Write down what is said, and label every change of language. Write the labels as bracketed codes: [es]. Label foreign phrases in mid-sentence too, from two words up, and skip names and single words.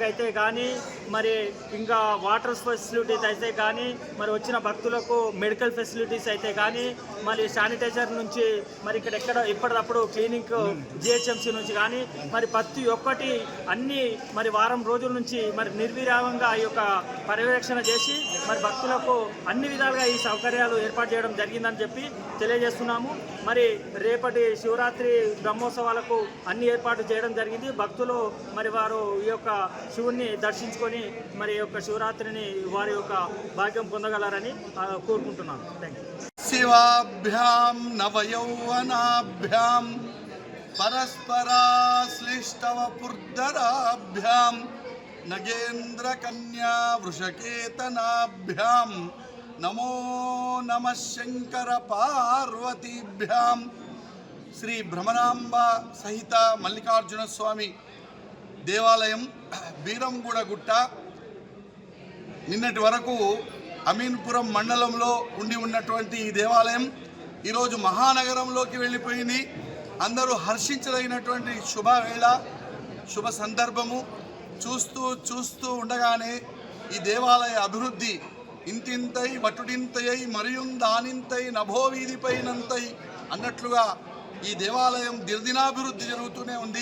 [te] అయితే కానీ, మరి ఇంకా [en] water facilities [te] అయితే కానీ, మరి వచ్చిన భక్తులకు [en] medical facilities [te] అయితే కానీ, మరి శానిటైజర్ నుంచి మరి ఇక్కడ ఎప్పటికప్పుడు క్లీనింగ్ జిహెచ్ఎంసీ నుంచి కానీ మరి ప్రతి ఒక్కటి అన్ని మరి వారం రోజుల నుంచి మరి నిర్విరామంగా ఈ యొక్క పర్యవేక్షణ చేసి మరి భక్తులకు అన్ని విధాలుగా ఈ సౌకర్యాలు ఏర్పాటు చేయడం జరిగిందని చెప్పి తెలియజేస్తున్నాము. మరి రేపటి శివరాత్రి బ్రహ్మోత్సవాలకు అన్ని ఏర్పాట్లు చేయడం జరిగింది. భక్తులు మరి వారు ఈ యొక్క శివుణ్ణి దర్శించుకొని మరి యొక్క శివరాత్రిని వారి యొక్క భాగ్యం పొందగలరని కోరుకుంటున్నాను. [en] thank you. [sa] शिवाभ्यां नवयौवनाभ्यां परस्पराश्लिष्टवपुर्धराभ्यां नगेन्द्रकन्या वृषकेतनाभ्यां नमो नमः शंकर पार्वतीभ्यां [te] శ్రీ భ్రమరాంబ సహిత మల్లికార్జున స్వామి దేవాలయం బీరంగూడ గుట్ట నిన్నటి వరకు అమీన్పురం మండలంలో ఉండి ఉన్నటువంటి ఈ దేవాలయం ఈరోజు మహానగరంలోకి వెళ్ళిపోయింది. అందరూ హర్షించదగినటువంటి శుభవేళ, శుభ సందర్భము. చూస్తూ ఉండగానే ఈ దేవాలయ అభివృద్ధి ఇంతింతై వటుడింతయై మరియుందానింతై నభోవీధిపైనంతై అన్నట్లుగా ఈ దేవాలయం దిర్దినాభివృద్ధి జరుగుతూనే ఉంది.